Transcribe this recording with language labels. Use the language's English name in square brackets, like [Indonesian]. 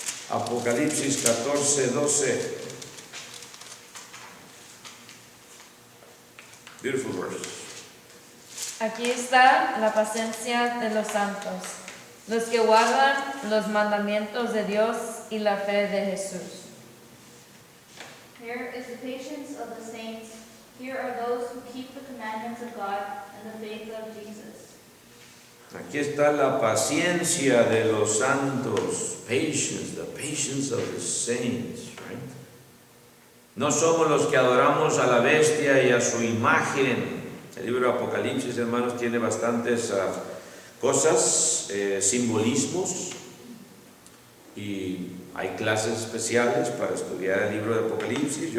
[Spanish] Apocalipsis 14:12. [English] Beautiful verse. [Spanish] Aquí está la paciencia de los santos, los que guardan los mandamientos de Dios y la fe de Jesús. [English] Here is the patience of the saints. Here are those who keep the commandments of God and the faith of Jesus. [Spanish] Aquí está la paciencia de los santos. [English] Patience, the patience of the saints, right? [Spanish] No somos los que adoramos a la bestia y a su imagen. El libro de Apocalipsis, hermanos, tiene bastantes cosas, simbolismos, y hay clases especiales para estudiar el libro de Apocalipsis.